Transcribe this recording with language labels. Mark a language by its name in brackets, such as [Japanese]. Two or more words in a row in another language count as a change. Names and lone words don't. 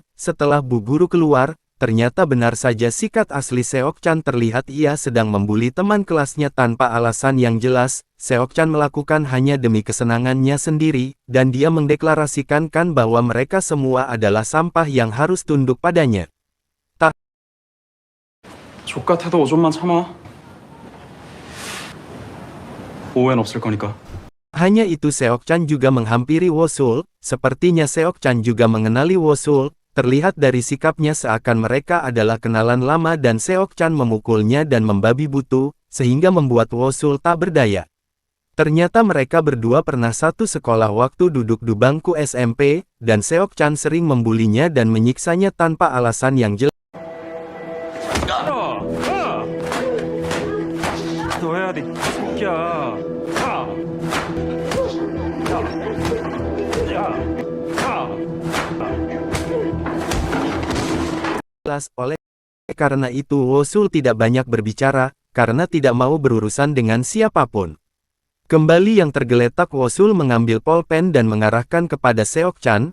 [Indonesian] Setelah Bu Guru keluar, ternyata benar saja sikap asli Seok Chan terlihat. Ia sedang membuli teman kelasnya tanpa alasan yang jelas. Seok Chan melakukan hanya demi kesenangannya sendiri, dan dia mendeklarasikan bahwa mereka semua adalah sampah yang harus tunduk padanya. [Korean] 족같아도 5점만 참아. 오해는 없을 거니까. [Indonesian] Hanya itu Seok Chan juga menghampiri Wosul. Sepertinya Seok Chan juga mengenali Wosul. Terlihat dari sikapnya seakan mereka adalah kenalan lama dan Seok Chan memukulnya dan membabi butu, sehingga membuat Wosul tak berdaya. Ternyata mereka berdua pernah satu sekolah waktu duduk di bangku SMP, dan Seok Chan sering membulinya dan menyiksanya tanpa alasan yang jelas. [Korean] 너 해야 돼, 새끼야. [Indonesian] Oleh karena itu Wosul tidak banyak berbicara, karena tidak mau berurusan dengan siapapun. Kembali yang tergeletak Wosul mengambil pulpen dan mengarahkan kepada Seok Chan.